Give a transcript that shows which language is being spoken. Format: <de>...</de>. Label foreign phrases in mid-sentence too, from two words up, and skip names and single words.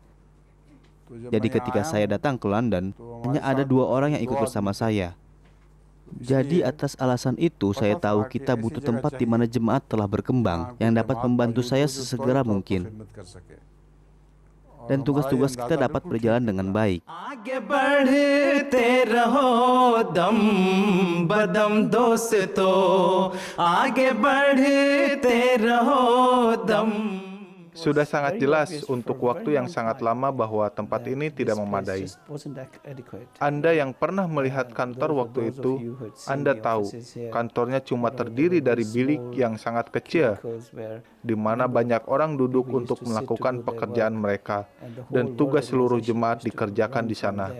<id>Jadi ketika saya datang ke London, hanya ada 2 orang yang ikut bersama saya. Jadi atas alasan itu saya tahu kita butuh tempat di mana jemaat telah berkembang yang dapat membantu saya sesegera mungkin. Dan tugas-tugas kita dapat berjalan dengan baik.</id> <ur>آگے بڑھتے رہو دم بدم دوستو آگے بڑھتے رہو دم.</ur> <id>Sudah sangat jelas untuk waktu yang sangat lama bahwa tempat ini tidak memadai. Anda yang pernah melihat kantor waktu itu, Anda tahu kantornya cuma terdiri dari bilik yang sangat kecil, di mana banyak orang duduk untuk melakukan pekerjaan mereka, dan tugas seluruh jemaat dikerjakan di sana.</id>